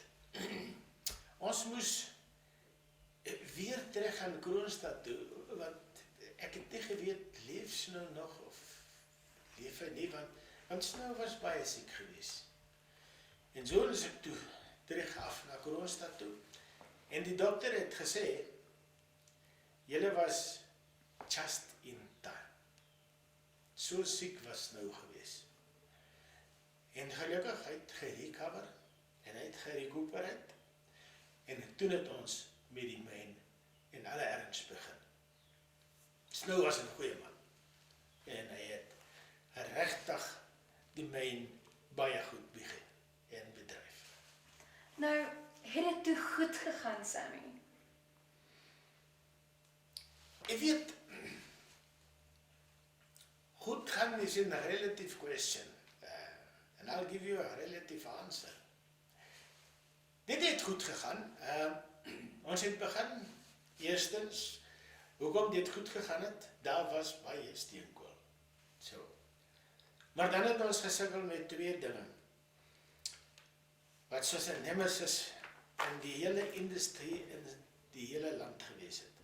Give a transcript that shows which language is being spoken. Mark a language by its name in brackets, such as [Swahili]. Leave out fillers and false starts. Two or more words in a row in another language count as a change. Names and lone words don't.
[Afrikaans] Ons moes weer terug aan Kroonstad toe, want ek het nie geweet, leef Snow nog of leef hy nie, want Snow was baie siek gewees. En so is ek toe terug af na Kroonstad toe, en die dokter het gesê, julle was [English] just in time. [Afrikaans] So siek was Snow gewees. En gelukkig, hy het gerecover, en hy het gerecuperate, en toen het ons met die myn in alle erns begin. Snow was 'n goeie man, en hy het regtig die myn baie goed begin en bedryf. Nou, het dit toe goed gegaan, Sammy? Jy weet, goed gaan is 'n [English] relative question, and I'll give you a relative answer. [Afrikaans] Dit het goed gegaan. Ons het begin, eerstens, hoekom dit goed gegaan het, daar was baie steenkool. So. Maar dan het ons gesukkel met twee dinge, wat soos 'n nemesis in die hele industrie in die hele land gewees het.